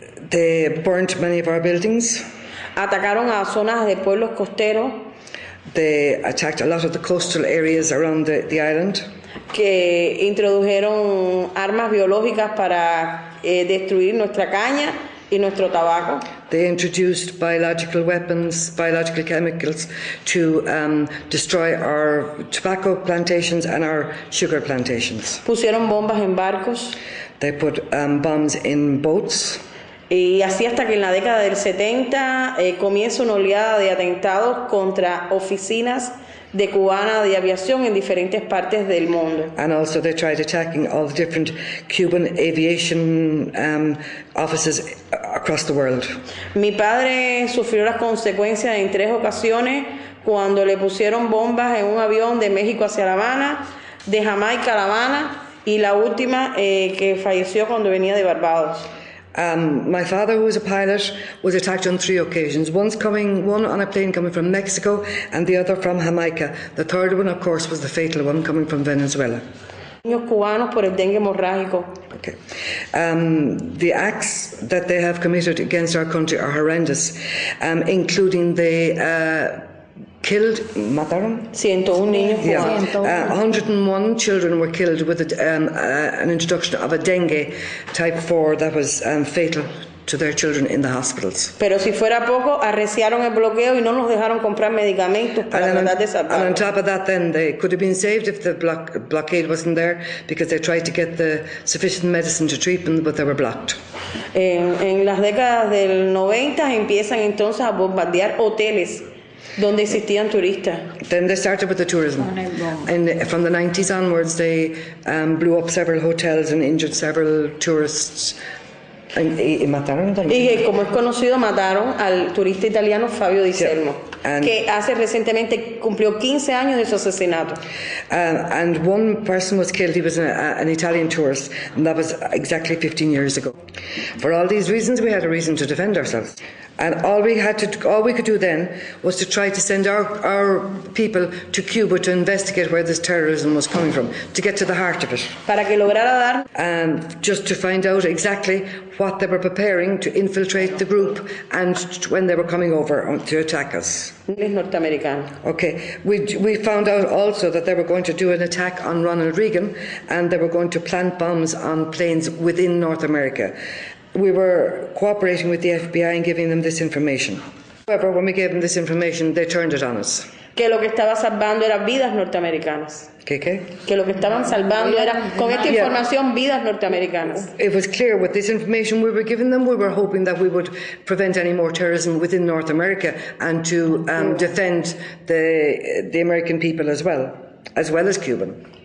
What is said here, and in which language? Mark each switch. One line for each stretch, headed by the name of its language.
English: They burnt many of our buildings.
Spanish: Atacaron a zonas de pueblos costeros.
English: They attacked a lot of the coastal areas around the island.
Spanish: Que introdujeron armas biológicas para destruir nuestra caña y nuestro tabaco.
English: They introduced biological weapons, biological chemicals to destroy our tobacco plantations and our sugar plantations.
Spanish: Pusieron bombas en barcos.
English: They put bombs in boats.
Spanish: Y así hasta que en la década del 70 comienza una oleada de atentados contra oficinas de cubana de aviación en diferentes partes del mundo.
English: And also they tried attacking all the different Cuban aviation offices across the world.
Spanish: Mi padre sufrió las consecuencias en 3 ocasiones cuando le pusieron bombas en un avión de México hacia La Habana, de Jamaica a La Habana, y la última que falleció cuando venía de Barbados.
English: My father, who was a pilot, was attacked on 3 occasions. One on a plane coming from Mexico and the other from Jamaica. The third one, of course, was the fatal one coming from Venezuela.
Spanish: Niños cubanos por el dengue hemorrágico.
English: Okay. The acts that they have committed against our country are horrendous, including the killed,
Spanish: mataron? 101 niños cubanos.
English: Yeah, 101 children were killed with an introduction of a dengue type 4 that was fatal to their children in the hospitals.
Spanish: Pero si fuera poco, arreciaron el bloqueo y no nos dejaron comprar medicamentos para tratar de salvarlos.
English: And on top of that, then they could have been saved if the blockade wasn't there, because they tried to get the sufficient medicine to treat them, but they were blocked.
Spanish: En las décadas del 90 empiezan entonces a bombardear hoteles donde existían turistas.
English: Then they started with the tourism. And from the 90s onwards, they blew up several hotels and injured several tourists.
Spanish: Y mataron también. Y como es conocido, mataron al turista italiano Fabio Di Selmo, que hace recientemente cumplió 15 años de su asesinato.
English: And one person was killed. He was an Italian tourist, and that was exactly 15 years ago. For all these reasons, we had a reason to defend ourselves. And all we could do then was to try to send our people to Cuba to investigate where this terrorism was coming from, to get to the heart of it.
Spanish: Para que lograra dar.
English: And just to find out exactly what they were preparing to infiltrate the group and when they were coming over to attack us. Okay, we found out also that they were going to do an attack on Ronald Reagan, and they were going to plant bombs on planes within North America. We were cooperating with the FBI and giving them this information. However, when we gave them this information, they turned it on us.
Spanish: Que lo que estaba salvando era vidas norteamericanas. ¿Qué? Que lo que estaban salvando era, con esta información, vidas norteamericanas.
English: It was clear with this information we were giving them, we were hoping that we would prevent any more terrorism within North America and to defend the American people as well as Cuban.